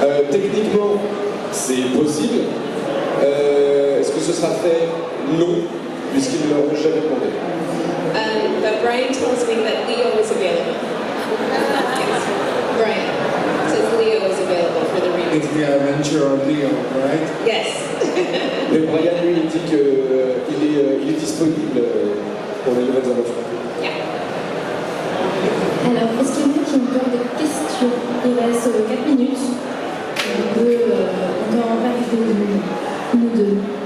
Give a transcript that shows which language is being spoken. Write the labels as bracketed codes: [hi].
[fr] Techniquement, c'est possible. Est-ce que ce sera fait? Non, puisqu'ils ne l'ont jamais demandé. [en] But Brian tells me that Leo is available. Yes. Brian says Leo is available for the remake. It's the adventure of Leo, right? Yes. [fr] Mais Brian, lui, il dit qu'il est disponible pour les nouvelles aventures. [en] Yeah. [fr] Alors, est-ce qu'il y en a qui ont encore des questions? Il reste 4 minutes. On peut encore en parler de nous deux.